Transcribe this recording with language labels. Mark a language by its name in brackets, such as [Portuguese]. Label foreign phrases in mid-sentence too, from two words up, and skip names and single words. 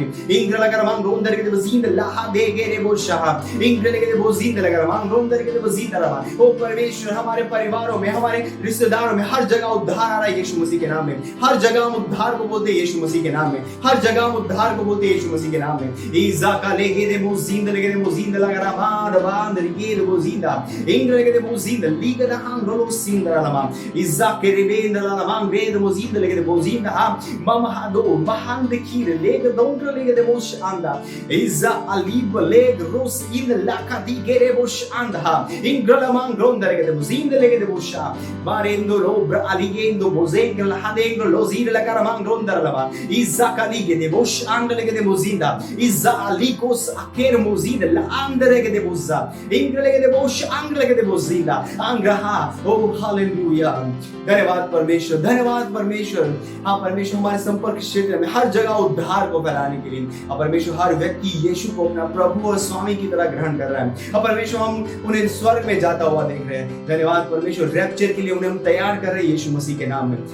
[Hindi] इंग्र लगा मांग रोंदर के देवो जिंदा लाहा दे गेरे वो शाह इंग्र लगे देवो जिंदा लगा मांग रोंदर के देवो जिंदा रहा। ओ परमेश्वर हमारे परिवारों में, हमारे रिश्तेदारों में हर जगह उद्धार आ रहा है यीशु मसीह के नाम में। हर जगह हम उद्धार को बोलते हैं यीशु मसीह के नाम में। हर जगह हम उद्धार को बोलते हैं यीशु मसीह के नाम में। नाम में। इजाका लेगे दे मुजिंद लेगे दे मुजिंद लगा बांध बांध लेगे दे मुजिंदा इंग लेगे दे मुजिंद लीग दा हम रोलो सिंद लमा इजाके रे बेंद लमा बेंद मुजिंद लेगे दे मुजिंद हम मम हादो महान देखिर लेगे दोंत्र लेगे दे मुश आंदा इजा अलीब लेग रोस इन लाका दी गेरे मुश आंदा इंग लमा ग्रोंद लेगे दे मुजिंद लेगे दे मुशा बारेंदो रोब्र अलीगेंदो मोजेंग लहादेंग लोजीर लगा रमा ग्रोंद लमा इजाका लीगे दे मुश आंद लेगे दे मुजिंदा इजा अलीकोस अकेर मुजिंद लांद लेगे दे मुजा इंग लेगे दे मुश आंग लेगे दे मुजिंदा आंग्रहा ओ हालेलुया। धन्यवाद परमेश्वर, धन्यवाद परमेश्वर। हाँ परमेश्वर हमारे संपर्क क्षेत्र में हर जगह उद्धार को फैलाने के लिए परमेश्वर हर व्यक्ति यीशु को अपना प्रभु और स्वामी की तरह ग्रहण कर रहा है। परमेश्वर हम उन्हें स्वर्ग में जाता हुआ देख रहे हैं। धन्यवाद परमेश्वर, रैप्चर के लिए उन्हें हम तैयार कर रहे हैं यीशु मसीह के नाम में।